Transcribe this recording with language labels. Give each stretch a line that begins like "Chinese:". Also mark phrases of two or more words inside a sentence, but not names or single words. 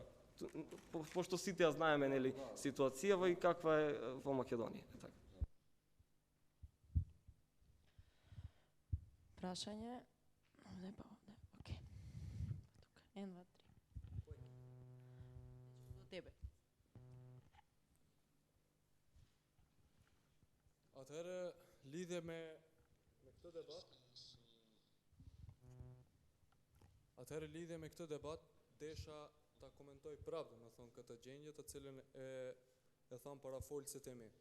Macedonian: Пошто сите ја знаеме, нели, ситуацијава и каква е во Македонија. Прашање. Овде па овде. Океј. Тука. 1, 2, 3. До тебе.
Albanian: Atëherë, lidhje me këtë debat, desha ta komentoj prapë, në thonë këtë gjendje të cilën e thamë para folësit e mi.